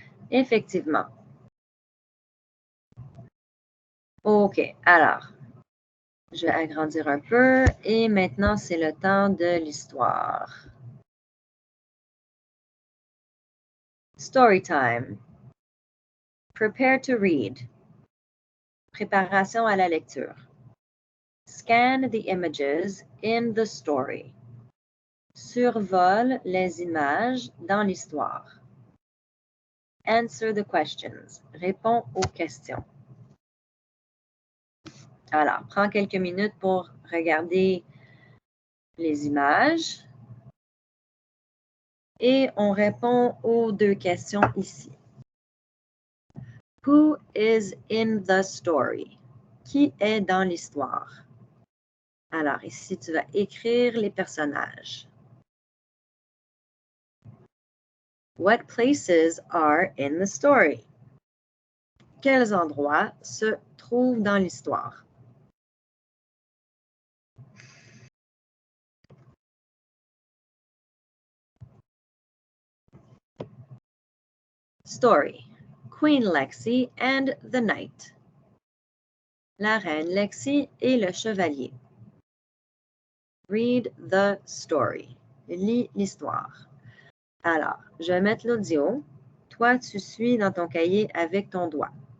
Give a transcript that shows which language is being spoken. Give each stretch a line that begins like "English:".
French: Effectivement. OK, alors, je vais agrandir un peu et maintenant, c'est le temps de l'histoire.
English: Story time. Prepare to read.
French: Préparation à la lecture.
English: Scan the images in the story.
French: Survole les images dans l'histoire.
English: Answer the questions.
French: Réponds aux questions. Alors, prends quelques minutes pour regarder les images. Et on répond aux deux questions ici.
English: Who is in the story?
French: Qui est dans l'histoire? Alors, ici, tu vas écrire les personnages.
English: What places are in the story?
French: Quels endroits se trouvent dans l'histoire?
English: Story. Queen Lexi and the Knight.
French: La reine Lexi et le chevalier.
English: Read the story.
French: Lis l'histoire. Alors, je vais mettre l'audio. Toi, tu suis dans ton cahier avec ton doigt.